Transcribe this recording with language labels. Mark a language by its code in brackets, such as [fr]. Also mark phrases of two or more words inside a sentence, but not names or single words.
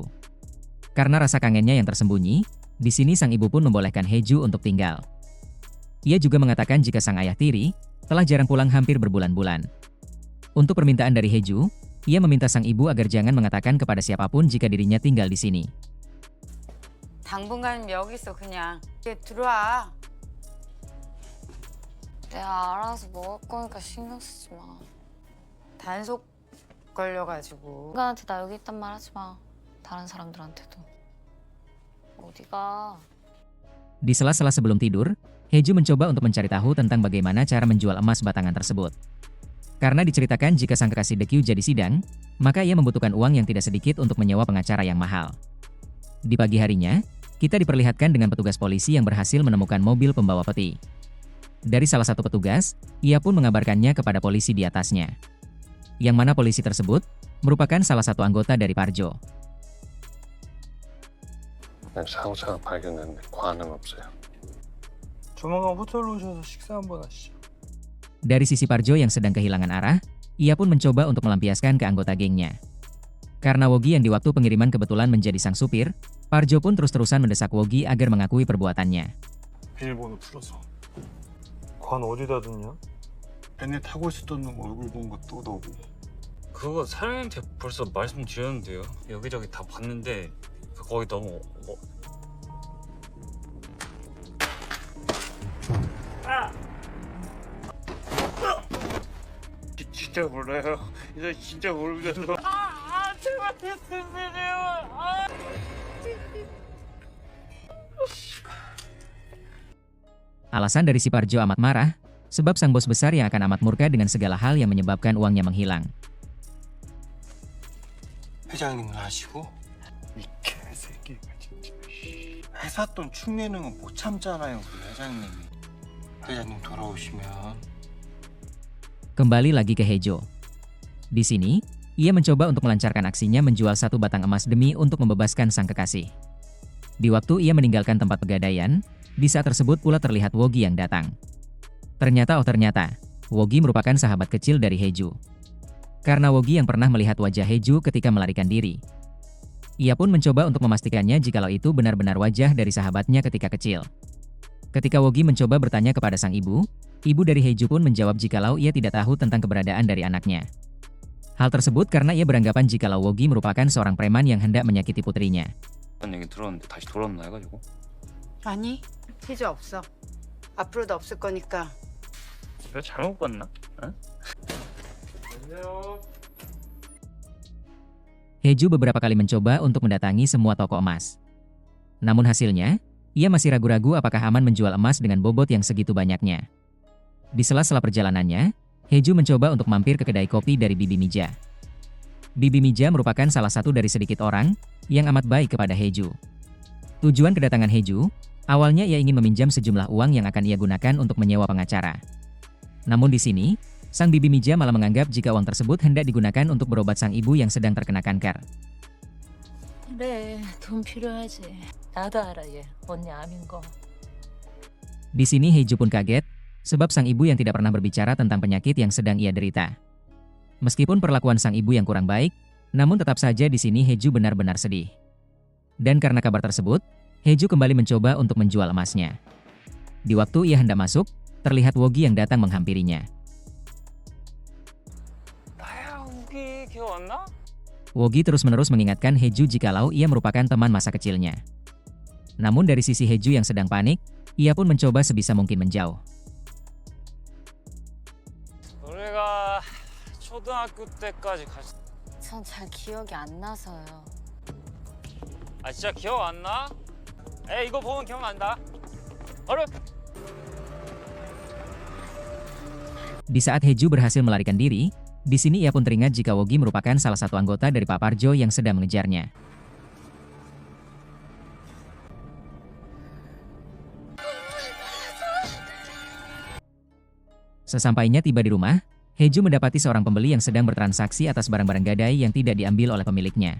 [id] Karena rasa kangennya yang tersembunyi, di sini sang ibu pun membolehkan Hae-ju untuk tinggal. Ia juga mengatakan jika sang ayah tiri telah jarang pulang hampir berbulan-bulan. Untuk permintaan dari Hae-ju, ia meminta sang ibu agar jangan mengatakan kepada siapapun jika dirinya tinggal di sini. [ko] 당분간 여기 있어 그냥. 들어와. 내가 알아서 먹을 거니까 신경 쓰지 마. 단속 걸려가지고. 인간한테 나 여기 있단 말 하지 마. 다른 사람들한테도. 어디가? [id] Di sela-sela sebelum tidur, Hae-ju mencoba untuk mencari tahu tentang bagaimana cara menjual emas batangan tersebut. Karena diceritakan jika sang kekasih Taekyu jadi sidang, maka ia membutuhkan uang yang tidak sedikit untuk menyewa pengacara yang mahal. Di pagi harinya, kita diperlihatkan dengan petugas polisi yang berhasil menemukan mobil pembawa peti. Dari salah satu petugas, ia pun mengabarkannya kepada polisi di atasnya. Yang mana polisi tersebut merupakan salah satu anggota dari Park Jo. [ko] 사고차가 발견됐는데 관은 없어요. 조만간 호텔로 오셔서 식사 한번 하시죠. [id] Dari sisi Park Jo yang sedang kehilangan arah, ia pun mencoba untuk melampiaskan ke anggota gengnya. Karena Wogi yang di waktu pengiriman kebetulan menjadi sang supir, Park Jo pun terus-terusan mendesak Wogi agar mengakui perbuatannya. [ko] 비밀번호 풀어서. 관 어디다 뒀냐? 벤에 타고 있었던 놈 얼굴 본 거 또 너고. 그거 사장님한테 벌써 말씀드렸는데요. 여기저기 다 봤는데 거기 너무 진짜 몰라요. 이제 진짜 모르겠어. 제발 됐으세요. [id] Alasan dari si Parjo amat marah, sebab sang bos besar yang akan amat murka dengan segala hal yang menyebabkan uangnya menghilang. [ko] 회장님은 아시고 이 개새끼가 진짜 회사 돈 축내는 건 못 참잖아요 우리 회장님이. 회장님 돌아오시면 [id] Kembali lagi ke Hejo. Di sini, ia mencoba untuk melancarkan aksinya menjual satu batang emas demi untuk membebaskan sang kekasih. Di waktu ia meninggalkan tempat pegadaian, di saat tersebut pula terlihat Wogi yang datang. Ternyata, Wogi merupakan sahabat kecil dari Heju. Karena Wogi yang pernah melihat wajah Heju ketika melarikan diri. Ia pun mencoba untuk memastikannya jikalau itu benar-benar wajah dari sahabatnya ketika kecil. Ketika Wogi mencoba bertanya kepada sang ibu dari Heju pun menjawab jikalau ia tidak tahu tentang keberadaan dari anaknya. Hal tersebut karena ia beranggapan jikalau Wogi merupakan seorang preman yang hendak menyakiti putrinya. [ko] 그런 얘기 들었는데 다시 돌아온다 해가지고. 아니 해주 없어. 앞으로도 없을 거니까. 내가 잘못 봤나? [id] Heju beberapa kali mencoba untuk mendatangi semua toko emas. Namun hasilnya, ia masih ragu-ragu apakah aman menjual emas dengan bobot yang segitu banyaknya. Di sela-sela perjalanannya, Heju mencoba untuk mampir ke kedai kopi dari Bibi Mija. Bibi Mija merupakan salah satu dari sedikit orang yang amat baik kepada Heju. Tujuan kedatangan Heju, awalnya ia ingin meminjam sejumlah uang yang akan ia gunakan untuk menyewa pengacara. Namun di sini, sang Bibi Mija malah menganggap jika uang tersebut hendak digunakan untuk berobat sang ibu yang sedang terkena kanker. [ko] 그래, 돈 필요하지. 나도 알아 얘. 언니 암인 거. [id] Di sini Heju pun kaget, sebab sang ibu yang tidak pernah berbicara tentang penyakit yang sedang ia derita. Meskipun perlakuan sang ibu yang kurang baik, namun tetap saja di sini Heju benar-benar sedih. Dan karena kabar tersebut, Heju kembali mencoba untuk menjual emasnya. Di waktu ia hendak masuk, terlihat Wogi yang datang menghampirinya. [ko] 나야 우기 기억 안 나? [id] Wogi terus-menerus mengingatkan Heju jikalau ia merupakan teman masa kecilnya. Namun dari sisi Heju yang sedang panik, ia pun mencoba sebisa mungkin menjauh. [ko] 우리가 초등학교 때까지 전 잘 기억이 안 나서요. 아 진짜 기억 안 나? 에이 이거 보면 기억난다. 얼른. [id] Di saat Heju berhasil melarikan diri, di sini ia pun teringat jika Wogi merupakan salah satu anggota dari Pak Parjo yang sedang mengejarnya. Sesampainya tiba di rumah, Heju mendapati seorang pembeli yang sedang bertransaksi atas barang-barang gadai yang tidak diambil oleh pemiliknya.